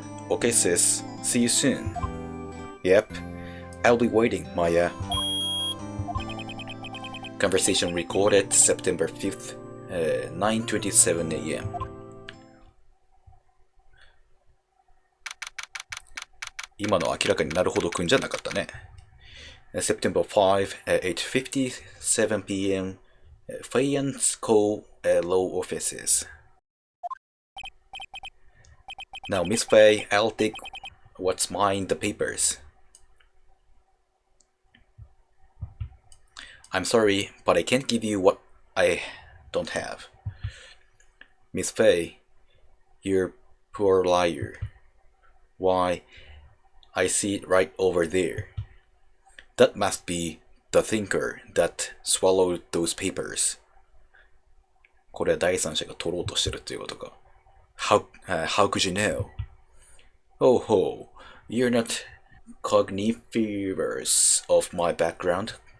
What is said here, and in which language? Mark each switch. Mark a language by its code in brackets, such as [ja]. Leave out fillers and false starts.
[en] Okay, sis, see you soon. Yep, I'll be waiting, Maya. Conversation recorded September 5th, 9:27 a.m. [ja] 今のは明らかになるほどくんじゃなかったね。 [en] September 5, 8:57 p.m. Faience Co. Law Offices. Now, Miss Faye, I'll take what's mine, the papers. I'm sorry, but I can't give you what I don't have. Miss Faye, you're a poor liar. Why, I see it right over there. That must be the thinker that swallowed those papers. [ja] これは第三者が取ろうとしてるっていうことか。 [en] How could you know? Oh, you're not cogniferous of my background.